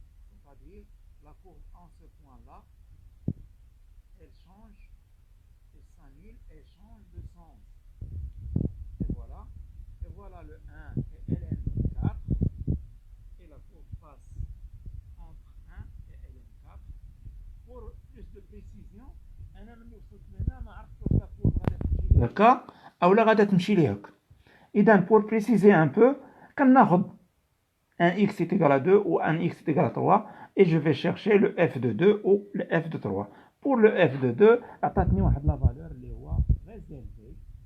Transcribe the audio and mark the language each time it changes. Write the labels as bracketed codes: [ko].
[fr] C'est-à-dire, la courbe en ce point-là, elle change, elle s'annule, elle change de sens. Et voilà le 1 et LN4. Et la courbe passe entre 1 et LN4. Pour plus de précision, [ar] أنا من وصلت لهنا ما عرفتش واش لا كورب غادا تمشي لي هكا أو لا غادا تمشي لي هكا. [fr] إذا pour préciser un peu, [ar] كناخد [fr] un x est égal à 2 ou un x est égal à 3 et je vais chercher le f de 2 ou le f de 3. Pour le f de 2, [ar] عطاتني واحد لا فالور اللي هو [fr] très élevé.